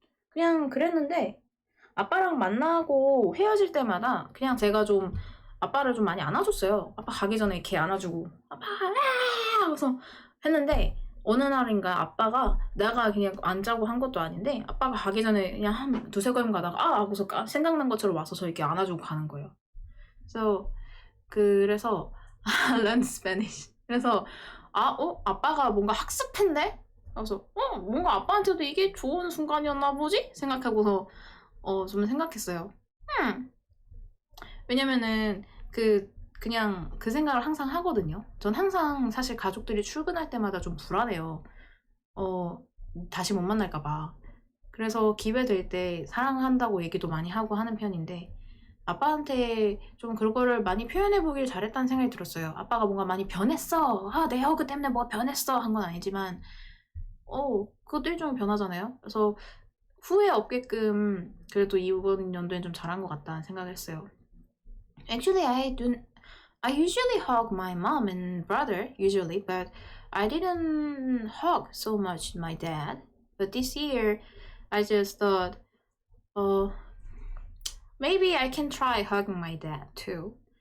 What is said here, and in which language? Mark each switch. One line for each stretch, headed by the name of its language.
Korean: 그냥 그랬는데 아빠랑 만나고 헤어질 때마다 그냥 제가 좀 아빠를 좀 많이 안아줬어요. 아빠 가기 전에 이렇게 안아주고 아빠 하면서 했는데 어느 날인가 아빠가 내가 그냥 안 자고 한 것도 아닌데 아빠가 가기 전에 그냥 한 두세 걸음 가다가 하고서 생각난 것처럼 와서 저 이렇게 안아주고 가는 거예요. 그래서
English: learn Spanish.
Korean: 그래서 아빠가 뭔가 학습했네? 그래서 뭔가 아빠한테도 이게 좋은 순간이었나 보지? 생각하고서 좀 생각했어요. 왜냐면은 그냥 그 생각을 항상 하거든요. 전 항상 사실 가족들이 출근할 때마다 좀 불안해요. 다시 못 만날까봐. 그래서 기회 될 때 사랑한다고 얘기도 많이 하고 하는 편인데 아빠한테 좀 그거를 많이 표현해보길 잘했다는 생각이 들었어요. 아빠가 뭔가 많이 변했어. 내 허그 때문에 뭐가 변했어. 한 건 아니지만 그것도 일종의 변화잖아요. 그래서 후회 없게끔 그래도 이번 연도엔 좀 잘한 것 같다는 생각을 했어요.
English: Actually, I usually hug my mom and brother, usually, but I didn't hug so much my dad. But this year, I just thought, maybe I can try hugging my dad too.